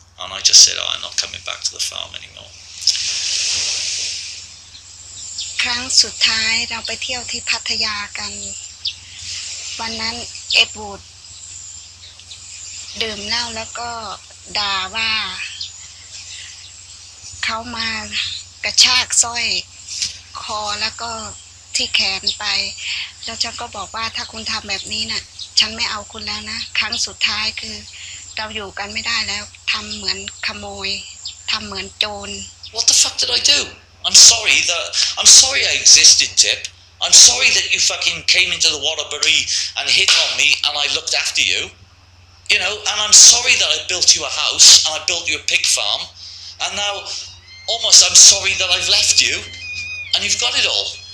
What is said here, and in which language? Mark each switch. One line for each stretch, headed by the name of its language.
English: And I just said, I'm not coming back to the farm anymore.
Thai: ครั้งสุดท้ายเราไปเที่ยวที่พัทยากันวันนั้นเอ็ดวูดดื่มเหล้าแล้วก็ด่าว่าเขามากระชากสร้อยคอแล้วก็ที่แขนไปแล้วฉันก็บอกว่าถ้าคุณทำแบบนี้น่ะฉันไม่เอาคุณแล้วนะครั้งสุดท้ายคือเราอยู่กันไม่ได้แล้วทำเหมือนขโมยทำเหมือนโจร
English: What the fuck did I do? I'm sorry I existed, Tip. I'm sorry that you fucking came into the Waterbury and hit on me and I looked after you. You know, and I'm sorry that I built you a house and I built you a pig farm, and now almost I'm sorry that I've left you and you've got it all.